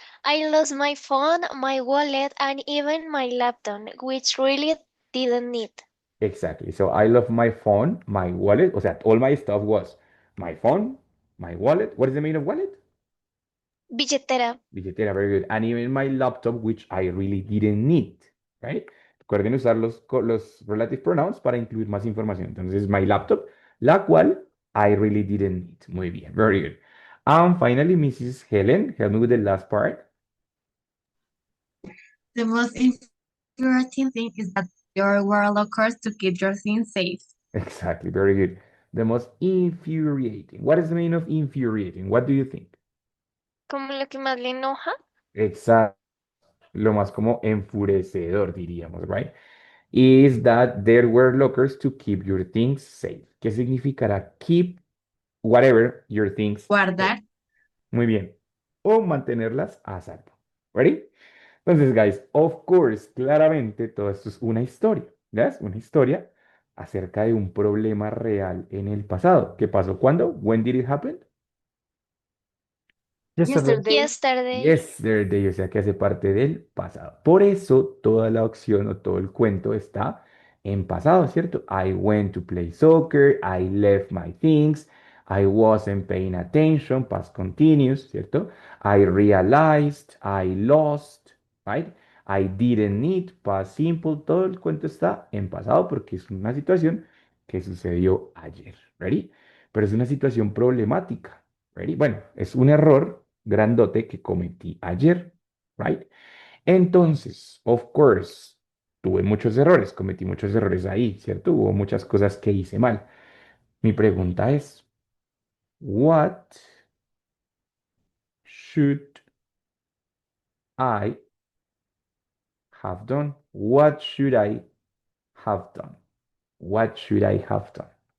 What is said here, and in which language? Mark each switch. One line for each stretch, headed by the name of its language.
English: I lost my phone, my wallet, and even my laptop, which really didn't need. Exactly. So I love my phone, my wallet.
Spanish: O sea,
English: all my stuff was my phone, my wallet. What is the meaning of wallet?
Spanish: Billetera. Billetera,
English: very good. And even my laptop, which I really didn't need, right?
Spanish: Recuerden usar los relative pronouns para incluir más información. Entonces,
English: my laptop,
Spanish: la cual
English: I really didn't need.
Spanish: Muy bien,
English: very good. And finally, Mrs. Helen, help me with the last part. The most infuriating thing is that there were lockers to keep your things safe. Exactly, very good. The most infuriating. What is the meaning of infuriating? What do you think?
Spanish: Como lo que más le enoja. Exacto. Lo más como enfurecedor, diríamos, right?
English: Is that there were lockers to keep your things safe.
Spanish: ¿Qué significará
English: keep whatever your things safe?
Spanish: Guardar. Muy bien. O mantenerlas a salvo. ¿Ready? Entonces,
English: guys, of course,
Spanish: claramente todo esto es una historia. ¿Ves? Una historia acerca de un problema real en el pasado. ¿Qué pasó? ¿Cuándo?
English: When did it happen? Yesterday. Yesterday. Yesterday,
Spanish: o sea que hace parte del pasado. Por eso toda la opción o todo el cuento está en pasado, ¿cierto?
English: I went to play soccer, I left my things, I wasn't paying attention, past continuous, ¿cierto? I realized, I lost, right? I didn't need, past simple,
Spanish: todo el cuento está en pasado porque es una situación que sucedió ayer, ¿ready? Pero es una situación problemática, ¿ready? Bueno, es un error grandote que cometí ayer, right? Entonces,
English: of course,
Spanish: tuve muchos errores, cometí muchos errores ahí, ¿cierto? Hubo muchas cosas que hice mal. Mi pregunta es,
English: what should I have done? What should I have done? What should I have done?